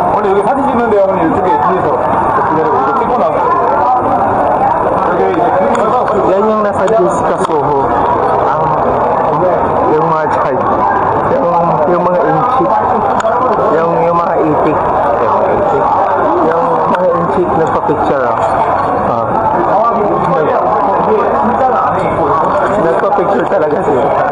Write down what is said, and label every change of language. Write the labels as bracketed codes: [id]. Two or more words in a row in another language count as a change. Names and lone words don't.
[ko] 원래 여기 사진 찍는 데하고는 이쪽에 뒤에서 기다리고 이거 찍고 나서 여기 이제 [tl] Yan yung nasa Jessica Soho. Yung mga child. Yung mga inchik. Yung mga itik. Yung mga inchik nagpa-picture. Nagpa-picture talaga sila.